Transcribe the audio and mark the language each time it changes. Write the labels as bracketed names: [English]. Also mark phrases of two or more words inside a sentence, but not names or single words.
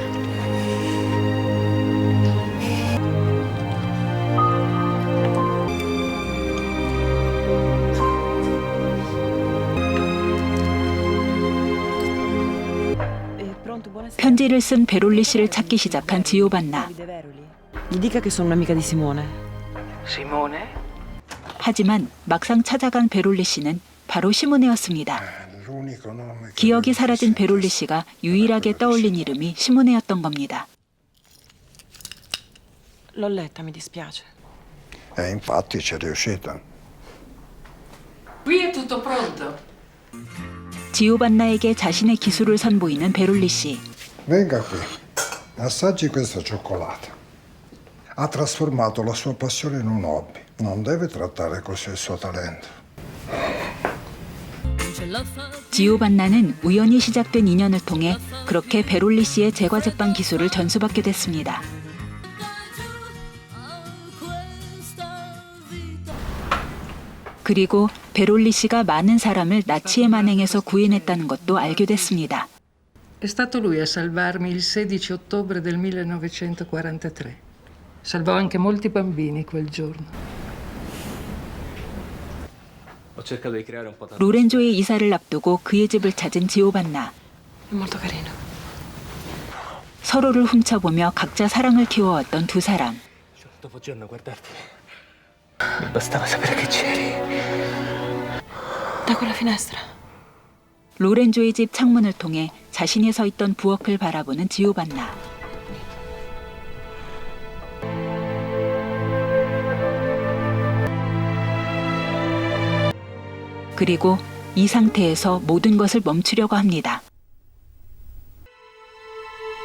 [Italian] Pronto, buonasera. [Korean] 편지를 쓴 베롤리 씨를 찾기 시작한 지오반나. [Italian] Davide Veroli. Gli dica che sono un'amica di Simone. Simone? [Korean] 하지만 막상 찾아간 베롤리 씨는 바로 시모네였습니다. [Italian] L'unico nome che [Korean] 기억이 사라진 베롤리 씨가 유일하게 떠올린 이름이 시모네였던 겁니다. [Italian] L'ho letta, mi dispiace. E infatti c'è riuscita. Qui è tutto pronto. [Korean] 지오반나에게 자신의 기술을 선보이는 베롤리 씨. [Italian] Venga qui, assaggi questa cioccolata. Ha trasformato la sua passione in un hobby. Non deve trattare così il suo talento. [Korean] 지오반나는 우연히 시작된 인연을 통해 그렇게 베롤리 씨의 제과제빵 기술을 전수받게 됐습니다. 그리고 베롤리 씨가 많은 사람을 나치의 만행에서 구해냈다는 것도 알게 됐습니다. [Italian] È stato lui a salvarmi il 16 ottobre del 1943. Salvò anche molti bambini quel giorno. Ho cercato di creare un po' [Korean] 로렌조의 이사를 앞두고 그의 집을 찾은 지오반나. [Italian] È molto carino. [Korean] 서로를 훔쳐보며 각자 사랑을 키워왔던 두 사람. [Italian] Giorno dopo giorno guardarti. Mi bastava sapere che c'eri. Da quella finestra. [Korean] 로렌조의 집 창문을 통해 자신이 서 있던 부엌을 바라보는 지오반나. 그리고 이 상태에서 모든 것을 멈추려고 합니다.